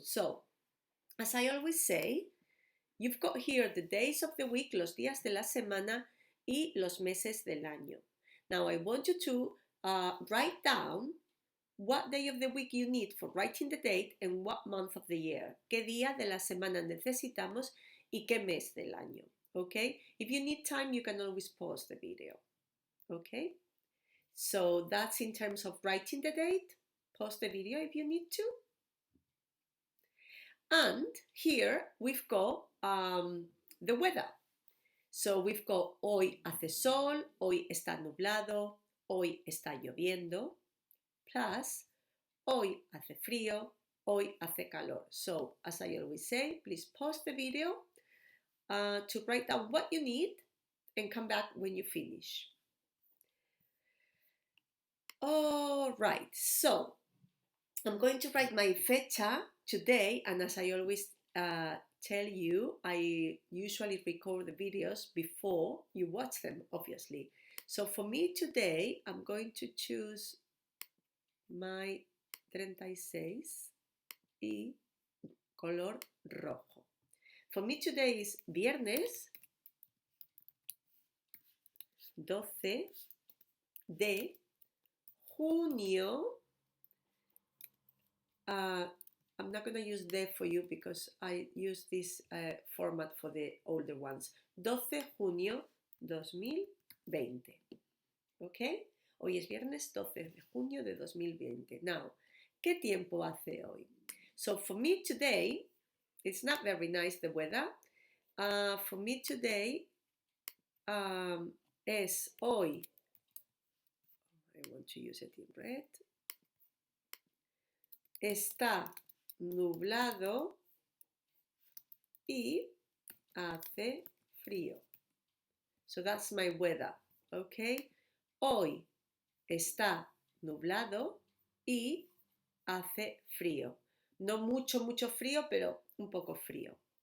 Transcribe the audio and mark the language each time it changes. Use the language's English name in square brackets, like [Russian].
[English] So, as I always say, you've got here the days of the week, [Spanish] los días de la semana y los meses del año. [English] Now I want you to write down what day of the week you need for writing the date and what month of the year. [Spanish] ¿Qué día de la semana necesitamos y qué mes del año? [English] Okay? If you need time, you can always pause the video. Okay? So that's in terms of writing the date. Pause the video if you need to. And here we've got the weather. So we've got [Spanish] hoy hace sol, hoy está nublado, hoy está lloviendo, plus hoy hace frío, hoy hace calor. [English] So as I always say, please pause the video to write down what you need and come back when you finish. All right, so I'm going to write my fecha today, and as I always tell you, I usually record the videos before you watch them, obviously. So for me today, I'm going to choose my 36 [Spanish] y color rojo. [English] For me today is [Spanish] viernes 12 de junio. [English] I'm not going to use de for you because I use this format for the older ones. [Spanish] 12 junio 2020. Okay? Hoy es viernes 12 de junio de 2020. Now, ¿qué tiempo hace hoy? [English] So for me today, it's not very nice, the weather. For me today, [Spanish] es hoy. [English] I want to use it in red. [Spanish] Está nublado y hace frío. [English] So that's my weather, okay? [Spanish] Hoy está nublado y hace frío. No mucho, mucho frío, pero un poco frío.